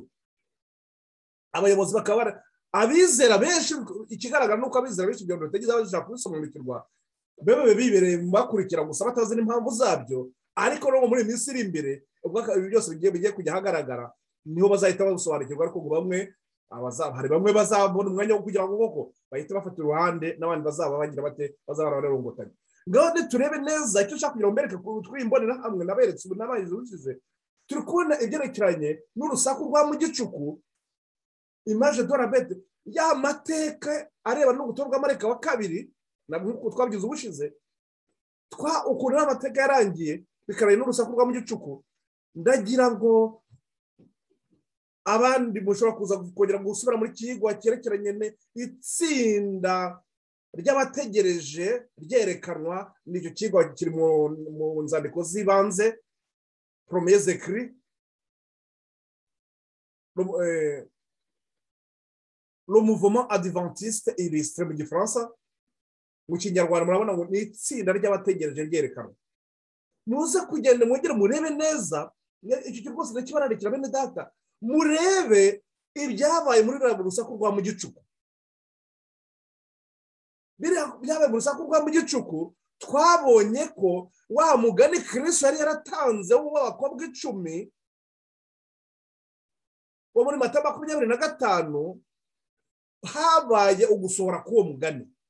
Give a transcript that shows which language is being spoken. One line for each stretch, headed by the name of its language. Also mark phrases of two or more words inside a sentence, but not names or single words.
Kinyarwanda: Abayobozi bakaba abizera benshi, ikigaragara nuko abizera benshi ibyo bategeza bashaka kubisobanukirwa bebe bibereye bakurikira gusa batazi n'impamvu zabyo, ariko no muri minsi iri imbere ubwo ibi byose bigiye kujya hagaragara niho bazahita basobanukirwa, ariko ngo hari bamwe bazabona umwanya wo kugira ngo koko bahita bafata uruhande n'abandi bazaba bagira bate bazaba bararongotanye. Ngaho turebe neza icyo ushaka kugira ngo mbereke twimbonera hamwe naberetse n'abahize ubushize, turi kubona ibyerekeranye n'urusaku rwa mu gicuku,
French: image de la bête,
Kinyarwanda: ya mateka areba n'ubutumwa bw'amarayika wa kabiri nabwo twabigize ubushize ukuntu amateka yarangiye bikaranye n'urusaku rwa mu gicuku. Ndagira ngo abandi mushobora kuza kongera gusubira muri kigwa cyerekeranye n'itsinda ry'abategereje ryerekanwa n'icyo kigwa kiri mu nzandiko z'ibanze
French: premiers écrits, le mouvement adventiste illustré
Kinyarwanda: mu gifaransa. Mu kinyarwanda murabona ngo ni itsinda ry'abategereje ryerekanwa. Muze kugenda mwegere murebe neza icyo cyo rwose ndakibararikira bene data, murebe ibyabaye muri rusaku rwa mu gicuku. Byabaye mu rusaku rwa mu gicuku, twabonye ko wa mugani Kristo yari yaratanze w'abakobwa 10 wo muri Matayo 25 habaye ugusohora k'uwo mugani.